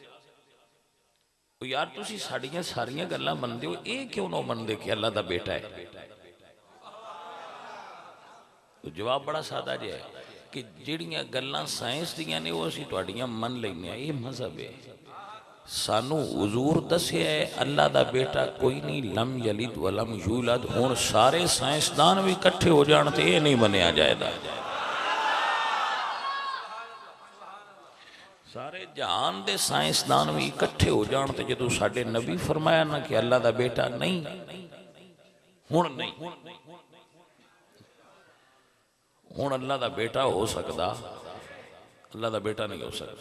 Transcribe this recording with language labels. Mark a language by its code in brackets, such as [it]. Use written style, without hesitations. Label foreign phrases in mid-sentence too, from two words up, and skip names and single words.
[pa] ਯਾਰ ਤੁਸੀਂ ਸਾਡੀਆਂ ਸਾਰੀਆਂ ਗੱਲਾਂ ਮੰਨਦੇ ਹੋ, ਇਹ ਕਿਉਂ ਨਾ ਮੰਨਦੇ ਕਿ ਅੱਲਾਹ ਦਾ ਬੇਟਾ ਹੈ? ਤੋ ਜਵਾਬ ਬੜਾ ਸਾਦਾ ਜਿਹਾ ਹੈ ਕਿ ਜਿਹੜੀਆਂ ਗੱਲਾਂ ਸਾਇੰਸ ਦੀਆਂ ਨੇ ਉਹ ਅਸੀਂ ਤੁਹਾਡੀਆਂ ਮੰਨ ਲੈਨੇ ਆਂ, ਇਹ ਮਜ਼ਹਬ ਹੈ। ਸਾਨੂੰ ਹਜ਼ੂਰ ਦੱਸਿਆ ਹੈ ਅੱਲਾਹ ਦਾ ਬੇਟਾ ਕੋਈ ਨਹੀਂ, [ar] لم يلد ولم يولد. [pa] ਹੁਣ ਸਾਰੇ ਸਾਇੰਸਦਾਨ ਭੀ ਇਕੱਠੇ ਹੋ ਜਾਣ ਤੇ ਇਹ ਨਹੀਂ ਮੰਨਿਆ ਜਾਏਗਾ। ਸਾਰੇ ਜਹਾਨ ਦੇ ਸਾਇੰਸਦਾਨ ਭੀ ਇਕੱਠੇ ਹੋ ਜਾਣ ਤੇ ਜਦੋਂ ਸਾਡੇ ਨਬੀ ਫ਼ਰਮਾਇਆ ਨਾ ਕਿ ਅੱਲਾਹ ਦਾ ਬੇਟਾ ਨਹੀਂ, ਹੁਣ ਨਹੀਂ, ਹੁਣ ਅੱਲਾਹ ਦਾ ਬੇਟਾ ਹੋ ਸਕਦਾ, ਅੱਲਾਹ ਦਾ ਬੇਟਾ ਨਹੀਂ ਹੋ ਸਕਦਾ।